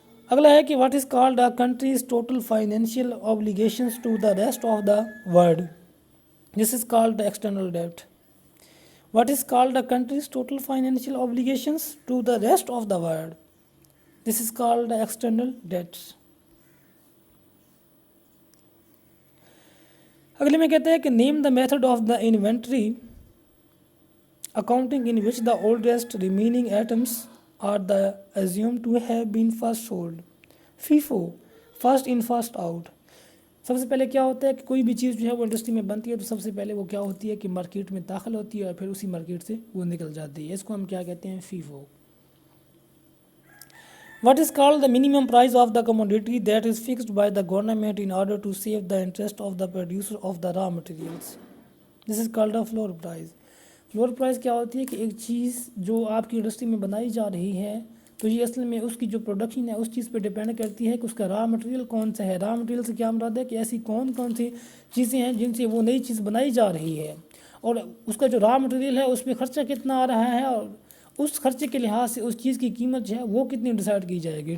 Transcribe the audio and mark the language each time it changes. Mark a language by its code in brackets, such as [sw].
[ur] اگلا ہے کہ [en] What is called a country's total financial obligations to the rest of the world, this is called external debt. What is called a country's total financial obligations to the rest of the world? This is called external debts. [ur] اگلے میں کہتے ہیں کہ [en] Name the method of the inventory accounting in which the oldest remaining items are the assumed to have been first sold. [ur] FIFO first in first out. سب سے پہلے کیا ہوتا ہے کہ کوئی بھی چیز جو ہے وہ انڈسٹری میں بنتی ہے تو سب سے پہلے وہ کیا ہوتی ہے کہ مارکیٹ میں داخل ہوتی ہے اور پھر اسی مارکیٹ سے وہ نکل جاتی ہے. اس کو ہم کیا کہتے ہیں؟ FIFO. [en] What is called the minimum price of the commodity that is fixed by the government in order to save the interest of the producer of the raw materials. This is called a floor price. [ur] Floor price کیا ہوتی ہے کہ ایک چیز جو آپ کی industry میں بنائی جا رہی ہے تو یہ اصل میں اس کی جو پروڈکشن ہے اس چیز پہ ڈیپینڈ کرتی ہے کہ اس کا را مٹیریل کون سا ہے. را مٹیریل سے کیا مراد ہے کہ ایسی کون کون سی چیزیں ہیں جن سے وہ نئی چیز بنائی جا رہی ہے اور اس کا جو را مٹیریل ہے اس پہ خرچہ کتنا آ رہا ہے اور اس خرچے کے لحاظ سے اس چیز کی قیمت جو ہے وہ کتنی ڈیسائیڈ کی جائے گی.